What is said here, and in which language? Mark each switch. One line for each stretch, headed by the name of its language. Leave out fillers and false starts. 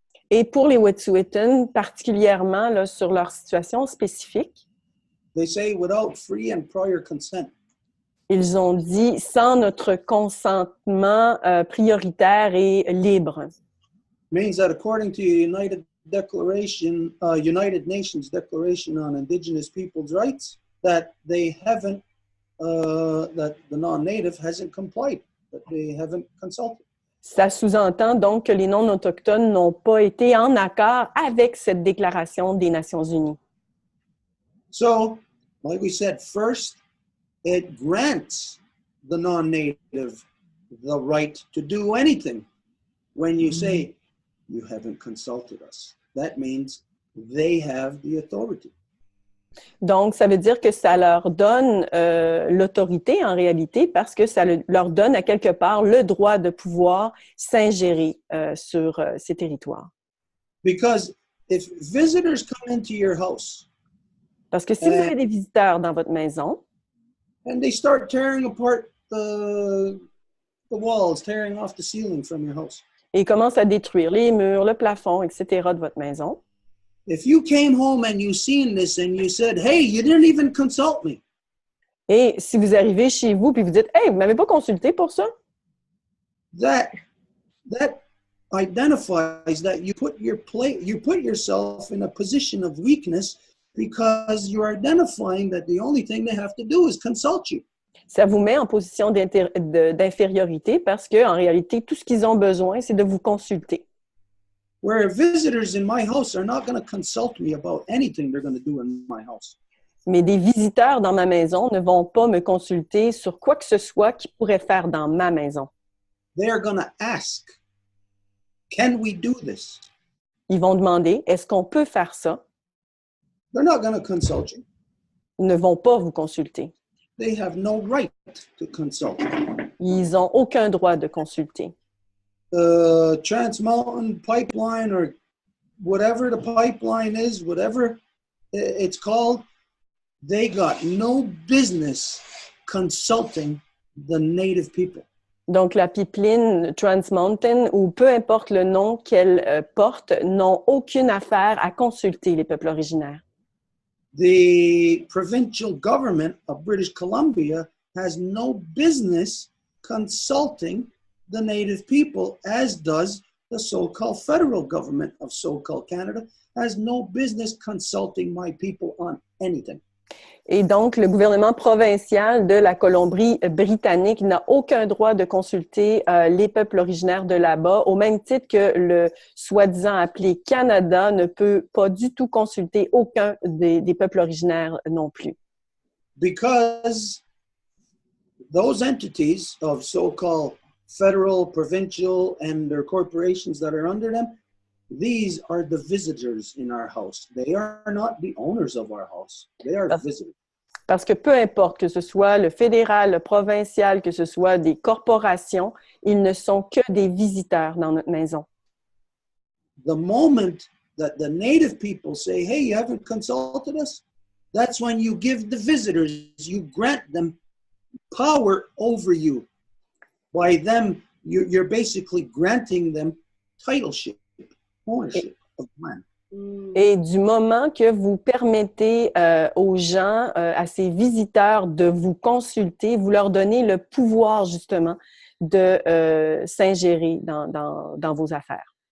French: et pour les Wet'suwet'en, particulièrement là, sur leur situation spécifique,
English: they say without free and prior consent.
French: Ils ont dit sans notre consentement prioritaire et libre.
English: Means that according to United Nations Declaration on Indigenous Peoples' Rights, that they haven't, that the non-native hasn't complied, that they haven't consulted.
French: Ça sous-entend donc que les non-autochtones n'ont pas été en accord avec cette déclaration des Nations Unies.
English: So, like we said, first, it grants the non-native the right to do anything. When you say, you haven't consulted us, that means they have the authority.
French: Donc, ça veut dire que ça leur donne l'autorité en réalité parce que ça leur donne à quelque part le droit de pouvoir s'ingérer sur ces territoires.
English: Because if visitors come into your house
French: Parce que si vous avez des visiteurs dans votre maison
English: and they start tearing apart the walls, tearing off the ceiling from your house,
French: et ils commencent à détruire les murs, le plafond, etc. de votre maison,
English: if you came home and you seen this and you said, hey, you didn't even consult me,
French: et si vous arrivez chez vous et vous dites « Hey, vous ne m'avez pas consulté pour ça? »
English: that identifies that you put yourself in a position of weakness because you're identifying that the only thing they have to do is consult you.
French: Ça vous met en position d'infériorité parce qu'en réalité, tout ce qu'ils ont besoin, c'est de vous consulter.
English: Where visitors in my house are not going to consult me about anything they're going to do in my house.
French: Mais des visiteurs dans ma maison ne vont pas me consulter sur quoi que ce soit qu'ils pourraient faire dans ma maison.
English: They are going to ask, can we do this?
French: Ils vont demander, est-ce qu'on peut faire ça?
English: They're not going to consult you.
French: Ils ne vont pas vous consulter.
English: They have no right to consult.
French: Ils n'ont aucun droit de consulter.
English: Trans Mountain pipeline or whatever the pipeline is, whatever it's called, they got no business consulting the native people.
French: Donc, la pipeline Trans Mountain, ou peu importe le nom qu'elle porte, n'ont aucune affaire à consulter les peuples originaires.
English: The provincial government of British Columbia has no business consulting the native people, as does the so-called federal government of so-called Canada, has no business consulting my people on anything.
French: Et donc, le gouvernement provincial de la Colombie-Britannique n'a aucun droit de consulter les peuples originaires de là-bas, au même titre que le soi-disant appelé Canada ne peut pas du tout consulter aucun des peuples originaires non plus.
English: Because those entities of so-called federal, provincial, and their corporations that are under them, these are the visitors in our house. They are not the owners of our house. They are visitors.
French: Parce que peu importe que ce soit le fédéral, le provincial, que ce soit des corporations, ils ne sont que des visiteurs dans notre maison.
English: The moment that the native people say, hey, you haven't consulted us, that's when you give the visitors, you grant them power over you. By them, you're basically granting them titleship, ownership of land.
French: Et du moment que vous permettez aux gens, à ces visiteurs de vous consulter, vous leur donnez le pouvoir justement de s'ingérer dans vos affaires.